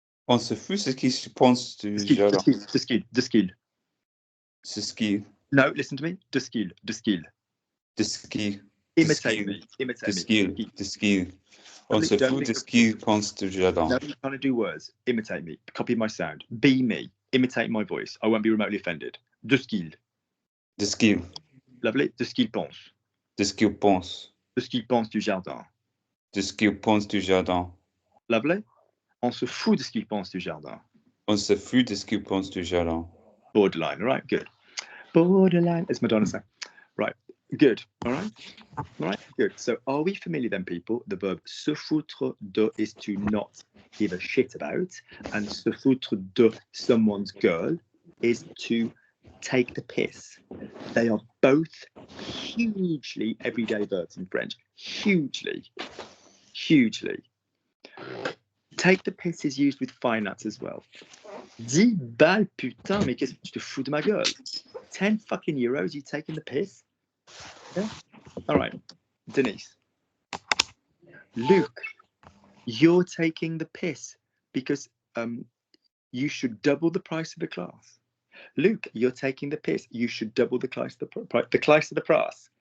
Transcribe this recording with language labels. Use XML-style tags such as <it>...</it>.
<fr>On se fout de ce qu'ils pensent du jardin. De skill. Ce ski.</fr> <en>No, listen to me.</en> <fr>De skill. De ski.</fr> <en>Imitate me.</en> <fr>De ski. On se fout de ce qu'ils pensent du jardin.</fr> <en>No, you're trying to do words. Imitate me. Copy my sound. Be me. Imitate my voice. I won't be remotely offended.</en> <fr>De skill. De ski. Lovely. De ce qu'il pense. De ce qu'ils pensent. De ce qu'il pense du jardin. De ce qu'ils pensent du jardin.</fr> <en>Lovely.</en> <fr>On se fout de ce qu'il pense du jardin. On se fout de ce qu'ils pensent du jardin.</fr> <en>Borderline. All right. Good. Borderline. As Madonna sang. Right. Good. All right. Good. So are we familiar then, people? The verb se foutre de is to not give a shit about. And se foutre de someone's girl is to take the piss. They are both hugely everyday verbs in French. Hugely. Take the piss is used with finance as well.</en> <fr>10 balles, putain, mais qu'est-ce que tu te fous de ma gueule?</fr> <en>10 fucking euros, you taking the piss? Yeah. All right. Denise. Luke, you're taking the piss because you should double the price of the class. Luke, you're taking the piss. You should double the price of the price of the class.</en>